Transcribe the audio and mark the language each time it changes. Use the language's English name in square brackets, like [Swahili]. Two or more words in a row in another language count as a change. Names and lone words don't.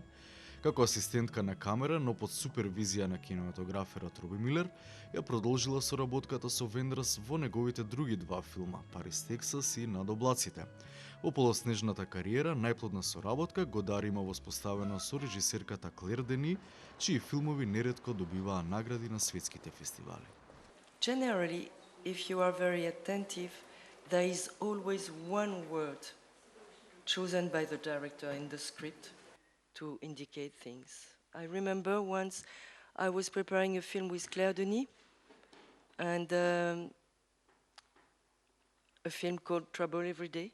[Macedonian] Како асистентка на камера, но под супервизија на кинематограферот Роби Милер, ја продолжила соработката со Вендерс во неговите други два филма, Парис, Тексас и Над облаците. Во полоснежната кариера, најплодна соработка Годар има воспоставена со режисерката Клер Дени, чии филмови неретко добиваа награди на светските фестивали. [English] Generally, if you are very attentive, there is always one word chosen by the director in the script to indicate things. I remember once I was preparing a film with Claire Denis, and a film called Trouble Every Day.